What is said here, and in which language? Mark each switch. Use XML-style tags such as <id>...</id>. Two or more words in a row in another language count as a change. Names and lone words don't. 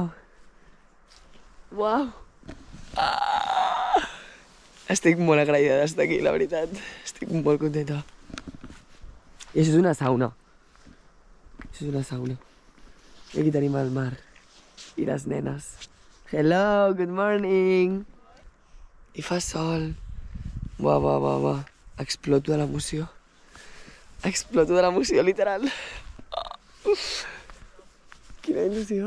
<ca>Uau. Estic molt agraïda d'estar aquí, la veritat. Estic molt contenta. I això és una sauna. Això és una sauna. I aquí tenim el mar. I les nenes.</ca> <en>Hello, good morning.</en> <ca>I fa sol. Uau, uau, uau, uau. Exploto de l'emoció. Exploto de l'emoció, literal. Uf. Quina il·lusió.</ca>